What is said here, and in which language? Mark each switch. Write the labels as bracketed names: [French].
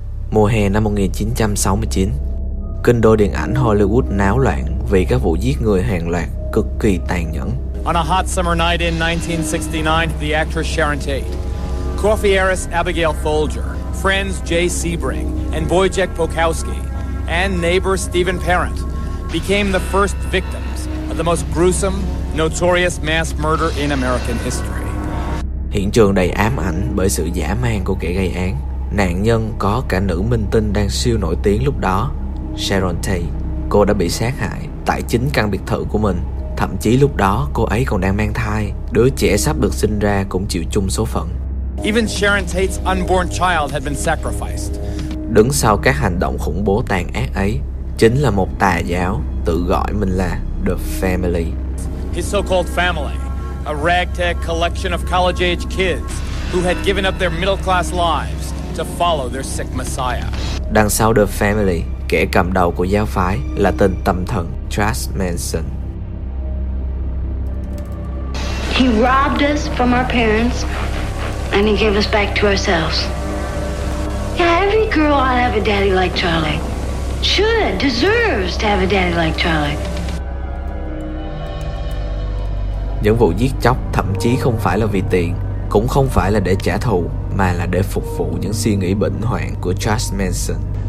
[Vietnamese] Mùa hè năm 1969, kinh đô điện ảnh Hollywood náo loạn vì các vụ giết người hàng loạt cực kỳ tàn nhẫn. [English] On a hot summer night in 1969, the actress Sharon Tate, coffee heiress Abigail Folger, friends Jay Sebring and Wojciech Pokowski, and neighbor Stephen Parent became the first victims of the most gruesome, notorious mass murder in American history. [Vietnamese] Hiện trường đầy ám ảnh bởi sự dã man của kẻ gây án. Nạn nhân có cả nữ minh tinh đang siêu nổi tiếng lúc đó, Sharon Tate. Cô đã bị sát hại tại chính căn biệt thự của mình. Thậm chí lúc đó cô ấy còn đang mang thai, đứa trẻ sắp được sinh ra cũng chịu chung số phận. [English] Even Sharon Tate's unborn child had been sacrificed. [Vietnamese] Đứng sau các hành động khủng bố tàn ác ấy chính là một tà giáo tự gọi mình là The Family. [English] His so-called family, a ragtag collection of college-age kids who had given up their middle-class lives to follow their sick messiah. [Vietnamese] Đằng sau The Family, kẻ cầm đầu của giáo phái là tên tâm thần Charles Manson. [English] He robbed us from our parents and he gave us back to ourselves. Yeah, every girl ought to have a daddy like Charlie. Should, deserves to have a daddy like Charlie. [Vietnamese] Những vụ giết chóc thậm chí không phải là vì tiền, cũng không phải là để trả thù, mà là để phục vụ những suy nghĩ bệnh hoạn của Charles Manson.